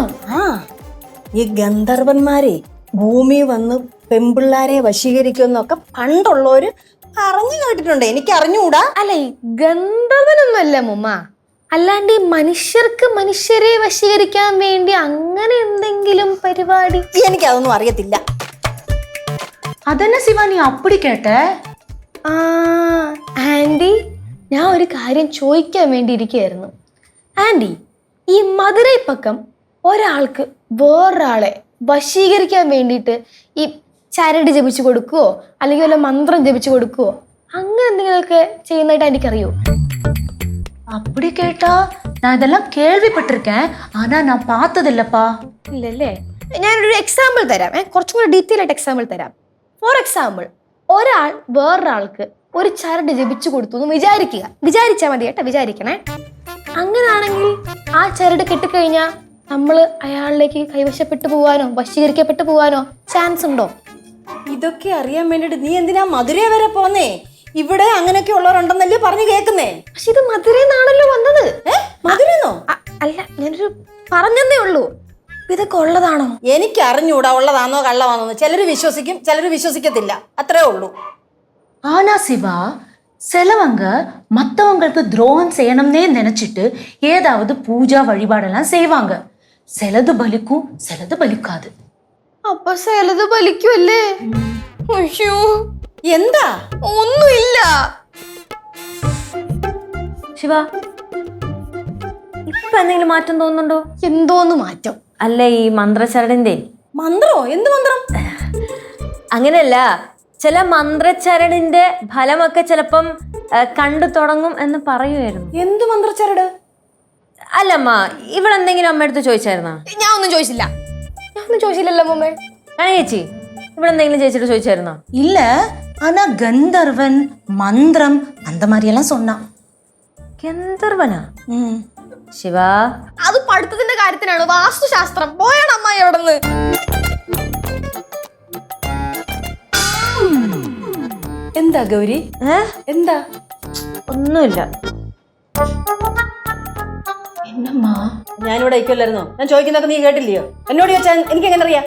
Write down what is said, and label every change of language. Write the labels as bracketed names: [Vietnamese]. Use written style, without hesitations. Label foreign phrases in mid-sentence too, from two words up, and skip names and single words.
[Malayalam] ഈ ഗന്ധർവന്മാരെ ഭൂമി വന്ന് പെമ്പിള്ളാരെ വശീകരിക്കുമെന്നൊക്കെ പണ്ടുള്ളവര് പറഞ്ഞു കേട്ടിട്ടുണ്ട്. എനിക്ക് അറിഞ്ഞുകൂടാ. അല്ല, ഈ ഗന്ധർവനൊന്നും അല്ല മുമ്മ. അല്ലാണ്ട് ഈ മനുഷ്യർക്ക് മനുഷ്യരെ വശീകരിക്കാൻ വേണ്ടി അങ്ങനെ എന്തെങ്കിലും പരിപാടി? എനിക്കതൊന്നും അറിയത്തില്ല. [Tamil] அதென்ன சிவா நீ அப்படி கேட்ட? [Malayalam] ആൻറ്റി, ഞാൻ ഒരു കാര്യം ചോദിക്കാൻ വേണ്ടി ഇരിക്കുകയായിരുന്നു. ആൻറ്റി, ഈ മധുരൈ പക്കം ഒരാൾക്ക് വേറൊരാളെ വശീകരിക്കാൻ വേണ്ടിയിട്ട് ഈ ചരട് ജപിച്ചു കൊടുക്കുവോ അല്ലെങ്കിൽ വല്ല മന്ത്രം ജപിച്ചു കൊടുക്കുവോ അങ്ങനെ എന്തെങ്കിലുമൊക്കെ ചെയ്യുന്നതായിട്ട് എനിക്കറിയോ? [Tamil] அப்படி கேட்டா நான் இதெல்லாம் கேள்விப்பட்டிருக்கேன் ஆனா நான் பார்த்ததில்லப்பா. [Malayalam] ഇല്ലല്ലേ? ഞാനൊരു എക്സാമ്പിൾ തരാം. കുറച്ചും കൂടി ഡീറ്റെയിൽ ആയിട്ട് എക്സാമ്പിൾ തരാം. [English] for example, [Malayalam] ഒരാൾ വേറൊരാൾക്ക് ഒരു ചരട് ജപിച്ചു കൊടുത്തു എന്ന് വിചാരിച്ചാൽ മതി കേട്ടോ, വിചാരിക്കണേ. അങ്ങനാണെങ്കിൽ ആ ചരട് കെട്ടിക്കഴിഞ്ഞാൽ നമ്മള് അയാളിലേക്ക് കൈവശപ്പെട്ടു പോവാനോ വശീകരിക്കപ്പെട്ടു പോവാനോ ചാൻസ് ഉണ്ടോ? ഇതൊക്കെ അറിയാൻ വേണ്ടിട്ട് നീ എന്തിനാ മധുര വരെ പോന്നേ? ഇവിടെ അങ്ങനെയൊക്കെ ഉള്ളവരുണ്ടെന്നല്ലേ പറഞ്ഞു കേൾക്കുന്നേ. പക്ഷെ ഇത് മധുരന്നാണല്ലോ വന്നത്. മധുരന്നോ? അല്ല, ഞാനൊരു പറഞ്ഞതേ ഉള്ളൂ. ഇതൊക്കെ ഉള്ളതാണോ? എനിക്ക് അറിഞ്ഞൂടാ ഉള്ളതാണോ കള്ളമാണോ. ചിലര് വിശ്വസിക്കും, ചിലര് വിശ്വസിക്കത്തില്ല, അത്രേ ഉള്ളൂ. [Tamil] ஆனா சிவா, சிலவங்க மத்தவங்களுக்கு துரோகம் செய்யணும்னே நினைச்சிட்டு ஏதாவது பூஜா வழிபாடெல்லாம் செய்வாங்க. சிலது பலிக்கும், சிலது பலிக்காது. [Malayalam] അപ്പൊ ചിലത് ബലിക്കുമല്ലേ? അയ്യോ, എന്താ? ഒന്നുമില്ല. ശിവ, ഇപ്പൊ എന്തെങ്കിലും മാറ്റം തോന്നുന്നുണ്ടോ? എന്തോന്ന് മാറ്റം? അല്ല, ഈ മന്ത്രച്ചരടിന്റെ മന്ത്രോ? എന്ത് മന്ത്രം? അങ്ങനെയല്ല, ചില മന്ത്രച്ചരടിന്റെ ഫലമൊക്കെ ചിലപ്പം കണ്ടു തുടങ്ങും എന്ന് പറയുമായിരുന്നു. എന്ത് മന്ത്രച്ചരട്? അല്ലമ്മ, ഇവളെന്തെങ്കിലും അമ്മയടുത്ത് ചോദിച്ചായിരുന്നോ? ഞാൻ ഒന്നും ചോദിച്ചില്ലല്ലോ മുമ്പേ. ആണോ ചേച്ചി? ഇവളെന്തെങ്കിലും ചേച്ചിട്ട് ചോദിച്ചായിരുന്നോ? [Tamil] இல்ல, ஆனா கந்தர்வன் மந்திரம் அந்த மாதிரி எல்லாம் சொன்னான். [Malayalam] ഗന്ധർവനാ? ശിവ, അത് പഠിത്തത്തിന്റെ കാര്യത്തിനാണ്, വാസ്തുശാസ്ത്രം. പോയാണ് അമ്മായി അവിടെ നിന്ന്. എന്താ ഗൗരി? എന്താ? ഒന്നുമില്ല. [Tamil] என்னம்மா? [Malayalam] ഞാനിവിടെ ഇരിക്കല്ലായിരുന്നോ? ഞാൻ ചോദിക്കുന്നൊക്കെ നീ കേട്ടില്ലയോ? എന്നോട് ചോദിച്ചാൽ എനിക്ക് എങ്ങനെ അറിയാം?